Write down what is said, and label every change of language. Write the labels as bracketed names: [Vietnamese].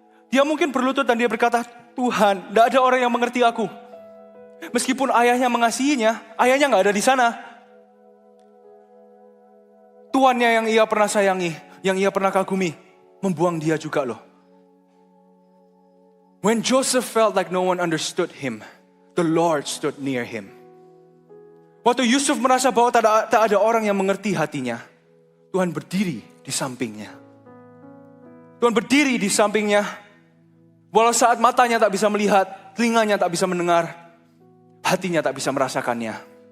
[Indonesian] Dia mungkin berlutut dan dia berkata, Tuhan, tidak ada orang yang mengerti aku. Meskipun ayahnya mengasihinya, ayahnya nggak ada di sana. tuannya yang ia pernah sayangi, yang ia pernah kagumi, membuang dia juga loh. [English] When Joseph felt like no one understood him, the Lord stood near him. [Indonesian] Waktu Yusuf merasa bahwa tak ada orang yang mengerti hatinya, Tuhan berdiri di sampingnya. Tuhan berdiri di sampingnya, walau saat matanya tak bisa melihat, telinganya tak bisa mendengar, hatinya tak bisa merasakannya.